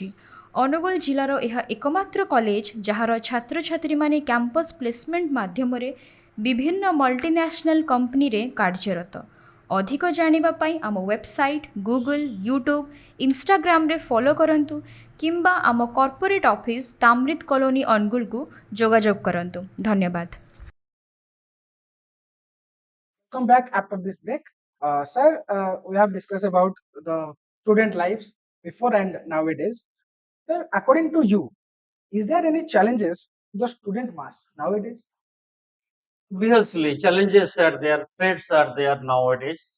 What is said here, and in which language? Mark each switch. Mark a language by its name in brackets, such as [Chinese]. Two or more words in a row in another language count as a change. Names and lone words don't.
[Odia] ଅନୁଗୁଳ ଜିଲ୍ଲାର ଏହା ଏକମାତ୍ର କଲେଜ ଯାହାର ଛାତ୍ରଛାତ୍ରୀମାନେ [English] campus placement [Odia] ମାଧ୍ୟମରେ ବିଭିନ୍ନ [English] multinational companyରେ [Odia] କାର୍ଯ୍ୟରତ। ଅଧିକ ଜାଣିବା ପାଇଁ ଆମ ୱେବସାଇଟ୍, ଗୁଗଲ, ୟୁଟ୍ୟୁବ୍, ଇନଷ୍ଟାଗ୍ରାମରେ ଫଲୋ କରନ୍ତୁ କିମ୍ବା ଆମ [English] corporate office [Odia] ତାମ୍ରିତ କଲୋନୀ ଅନୁଗୁଳକୁ ଯୋଗାଯୋଗ କରନ୍ତୁ। ଧନ୍ୟବାଦ। [English] Come back after this break. Sir, we have discussed about the student lives before and nowadays. Sir, according to you, is there any challenges to the student mass nowadays? Obviously, challenges are there, threats are there nowadays.